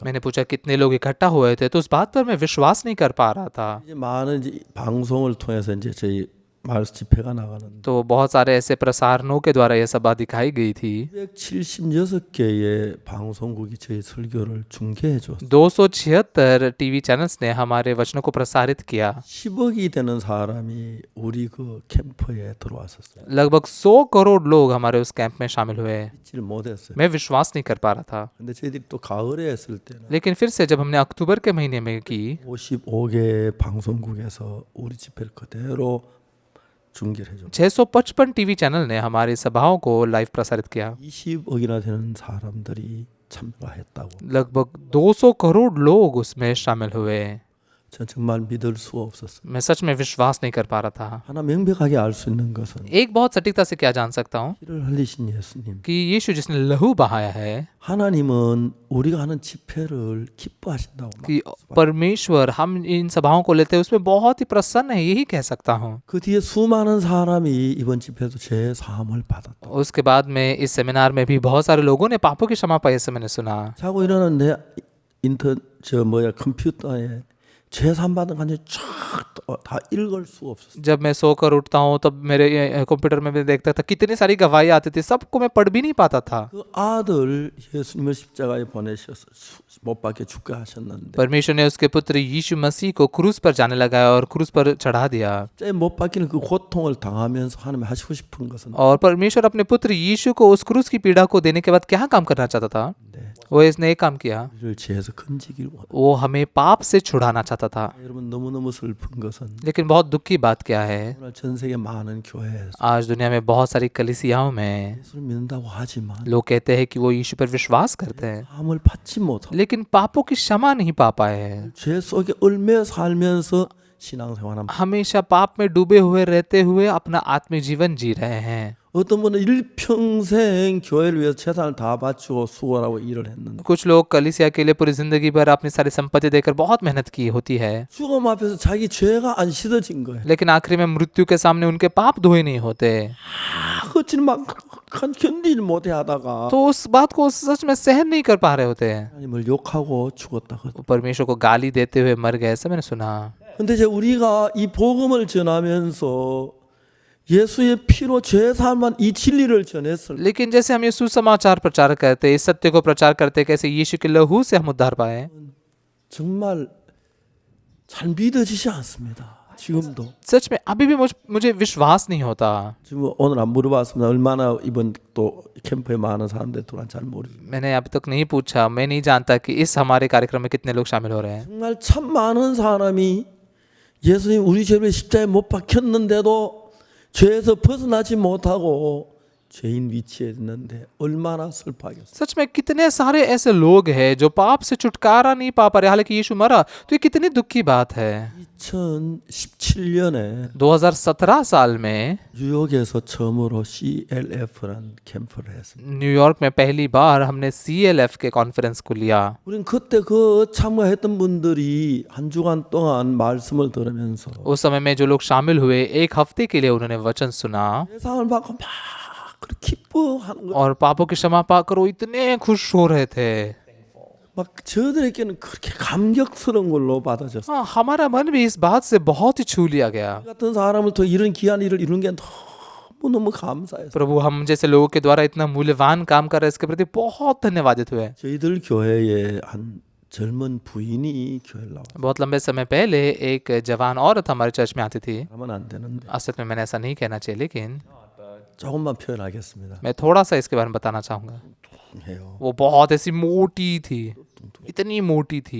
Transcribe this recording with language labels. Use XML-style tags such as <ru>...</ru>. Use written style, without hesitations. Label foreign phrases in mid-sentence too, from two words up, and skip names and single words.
<hi>मैंने पूछा कितने लोग इकट्ठा हुए थे तो उस बात पर मैं विश्वास नहीं कर पा रहा था।</hi> <ko>이제 많은 이제 방송을 통해서 이제 저희 마을 집회가 나가는데</ko> <hi>तो बहुत सारे ऐसे प्रसारणों के द्वारा यह सभा दिखाई गई थी।</hi> <ko>276개의 방송국이 저희 설교를 중계해 줬어요.</ko> <hi>276</hi> <en>TV channels</en> <hi>ने हमारे वचनों को प्रसारित किया।</hi> <ko>10억이 되는 사람이 우리 그 캠프에 들어왔었어요.</ko> <hi>लगभग 100 करोड़ लोग हमारे उस कैंप में शामिल हुए।</hi> <ko>믿지를 못했어요.</ko> <hi>मैं विश्वास नहीं कर पा रहा था,</hi> <ko>근데 저희들이 또 가을에 했을 때는</ko> <hi>लेकिन फिर से जब हमने अक्टूबर के महीने में की</hi> <ko>55개 방송국에서 우리 집회를 그대로 중계를 해줘.</ko> <hi>655</hi> <en>TV channel</en> <hi>ने हमारी सभाओं को लाइव प्रसारित किया।</hi> <ko>20억이나 되는 사람들이 참가했다고.</ko> <hi>लगभग 200 करोड़ लोग उसमें शामिल हुए।</hi> <ko>전 정말 믿을 수가 없었어요.</ko> <hi>मैं सच में विश्वास नहीं कर पा रहा था।</hi> <ko>하나 명백하게 알 수 있는 것은</ko> <hi>एक बहुत सटीकता से क्या जान सकता हूँ</hi> <ko>피를 흘리신 예수님.</ko> <hi>कि यीशु जिसने लहू बहाया है,</hi> <ko>하나님은 우리가 하는 집회를 기뻐하신다고.</ko> <hi>कि परमेश्वर हम इन सभाओं को लेते हैं उसमें बहुत ही प्रसन्न है, यही कह सकता हूँ।</hi> <ko>그 뒤에 수많은 사람이 이번 집회도 제 사함을 받았다.</ko> <hi>उसके बाद में इस सेमिनार में भी बहुत सारे लोगों ने पापों की क्षमा पाई, ऐसे मैंने सुना।</hi> <ko>자고 일어나는데 컴퓨터에 제 사함 받은 간증 쫙다 읽을 수가 없었어요.</ko> <hi>जब मैं सोकर उठता हूँ तब मेरे कंप्यूटर में मैं देखता था कितनी सारी गवाही आती थी, सबको मैं पढ़ भी नहीं पाता था।</hi> <ko>그 아들 예수님을 십자가에 보내셔서 못 박혀 죽게 하셨는데</ko> <hi>परमेश्वर ने उसके पुत्र यीशु मसीह को क्रूस पर जाने लगाया और क्रूस पर चढ़ा दिया।</hi> <ko>못 박히는 그 고통을 당하면서 하나님 하시고 싶은 것은</ko> <hi>और परमेश्वर अपने पुत्र यीशु को उस क्रूस की पीड़ा को देने के बाद क्या काम करना चाहता था? वो इसने एक काम किया,</hi> <ko>우리를 죄에서 건지기를 원합니다.</ko> <hi>वो हमें पाप से छुड़ाना चाहता था।</hi> <ko>여러분 너무너무 슬픈 것은</ko> <hi>लेकिन बहुत दुख की बात क्या है,</hi> <ko>오늘 전 세계 많은 교회에서</ko> <hi>आज दुनिया में बहुत सारी कलीसियाओं में</hi> <ko>예수를 믿는다고 하지만</ko> <hi>लोग कहते हैं कि वो यीशु पर विश्वास करते हैं,</hi> <ko>사함을 받지 못하고</ko> <hi>लेकिन पापों की क्षमा नहीं पा पाए हैं।</hi> <ko>죄 속에 얽매여 살면서 신앙생활하면</ko> <hi>हमेशा पाप में डूबे हुए रहते हुए अपना आत्मिक जीवन जी रहे हैं।</hi> <ko>어떤 분은 일평생 교회를 위해서 재산을 다 바치고 수고를 하고 일을 했는데</ko> <hi>कुछ लोग कलीसिया के लिए पूरी जिंदगी भर अपनी सारी संपत्ति देकर बहुत मेहनत की होती है,</hi> <ko>죽음 앞에서 자기 죄가 안 씻어진 거예요.</ko> <hi>लेकिन आखिरी में मृत्यु के सामने उनके पाप धोए नहीं होते।</hi> <ko>그치는 막 견디질 못해 하다가</ko> <hi>तो उस बात को सच में सहन नहीं कर पा रहे होते हैं,</hi> <ko>하나님을 욕하고 죽었다.</ko> <hi>वो परमेश्वर को गाली देते हुए मर गए, ऐसा मैंने सुना।</hi> <ko>근데 이제 우리가 이 복음을 전하면서 예수의 피로 죄 사함만 이 진리를 전했을 때</ko> <hi>लेकिन जैसे हम ये सुसमाचार प्रचार करते, इस सत्य को प्रचार करते, कैसे यीशु के लहू से हम उद्धार पाए,</hi> <ko>정말 잘 믿어지지 않습니다. 지금도.</ko> <hi>सच में अभी भी मुझे विश्वास नहीं होता।</hi> <ko>지금 오늘 안 물어봤습니다. 얼마나 이번 또 캠프에 많은 사람들 들어간 잘 모르죠.</ko> <hi>मैंने अभी तक नहीं पूछा, मैं नहीं जानता कि इस हमारे कार्यक्रम में कितने लोग शामिल हो रहे हैं।</hi> <ko>정말 참 많은 사람이 예수님 우리 죄를 십자가에 못 박혔는데도 죄에서 벗어나지 못하고 죄인 위치에 있는데 얼마나 슬퍼하겠어요.</ko> <hi>सच में कितने सारे ऐसे लोग हैं जो पाप से छुटकारा नहीं पा पा रहे, हालांकि यीशु मरा, तो ये कितनी दुख की बात है।</hi> <ko>2017년에</ko> <hi>2017 साल में</hi> <ko>뉴욕에서 처음으로 CLF라는 캠프를 했습니다.</ko> <hi>न्यूयॉर्क में पहली बार हमने CLF के कॉन्फ्रेंस को लिया।</hi> <ko>우린 그때 그 참가했던 분들이 한 주간 동안 말씀을 들으면서</ko> <hi>उस समय में जो लोग शामिल हुए, एक हफ्ते के लिए उन्होंने वचन सुना</hi> <ko>세상을 받고 막 그렇게 기뻐하는 거.</ko> <hi>और पापों की क्षमा पाकर वो इतने खुश हो रहे थे।</hi> <ko>막 저들에게는 그렇게 감격스러운 걸로 받아졌어요.</ko> <hi>हाँ, हमारा मन भी इस बात से बहुत ही छू लिया गया।</hi> <ko>이 같은 사람을 더 이런 귀한 일을 이루는 게 너무너무 감사해서</ko> <hi>प्रभु हम जैसे लोगों के द्वारा इतना मूल्यवान काम कर रहे हैं, इसके प्रति बहुत धन्यवादित हुए।</hi> <ko>저희들 교회에 한 젊은 부인이 교회를 나와요.</ko> <hi>बहुत लंबे समय पहले एक जवान औरत हमारे चर्च में आती थी।</hi> <ko>하면 안 되는데</ko> <hi>असल में मैंने ऐसा नहीं कहना चाहिए, लेकिन</hi> <ko>조금만 표현하겠습니다.</ko> <hi>मैं थोड़ा सा इसके बारे में बताना चाहूँगा।</hi> <ko>해요.</ko> <hi>वो बहुत ऐसी मोटी थी, इतनी मोटी थी।</hi>